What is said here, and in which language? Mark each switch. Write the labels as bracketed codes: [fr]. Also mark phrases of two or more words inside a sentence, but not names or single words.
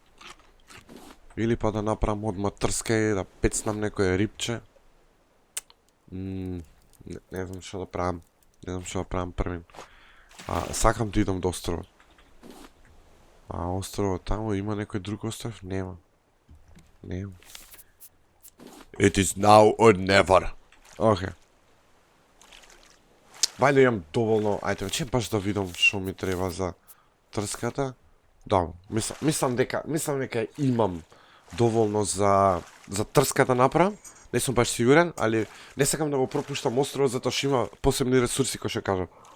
[mk] Или па да направам одма трска и да пецнам некој рибче. Не знам што да правам. Не знам што да правам првин. Сакам да идам до островот. Островот таму има некој друг остров? Нема. [en] It is now or never. [mk] Окей. Вајде имам доволно, ајде, баш да видам што ми треба за трската. Добро, мислам дека имам доволно за трската направам. Не сум баш сигурен, али не сакам да го пропуштам островот затоа што има посебни ресурси кои што кажам.